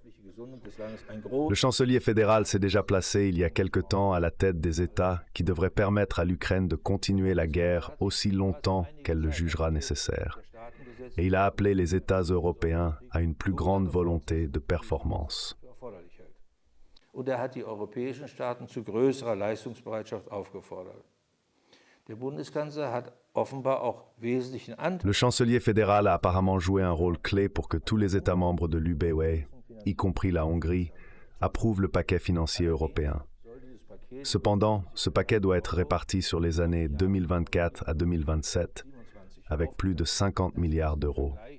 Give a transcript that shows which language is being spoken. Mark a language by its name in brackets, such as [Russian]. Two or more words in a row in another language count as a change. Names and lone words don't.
[French] Le chancelier fédéral s'est déjà placé il y a quelque temps à la tête des États qui devraient permettre à l'Ukraine de continuer la guerre aussi longtemps qu'elle le jugera nécessaire. Et il a appelé les États européens à une plus grande volonté de performance. [German] Und er hat die europäischen Staaten zu größerer Leistungsbereitschaft aufgefordert. Der Bundeskanzler hat offenbar auch wesentlichen Anteil. [French] Le chancelier fédéral a apparemment joué un rôle clé pour que tous les États membres de l'UBE, y compris la Hongrie, approuvent le paquet financier européen. Cependant, ce paquet doit être réparti sur les années 2024 à 2027, avec plus de 50 milliards d'euros.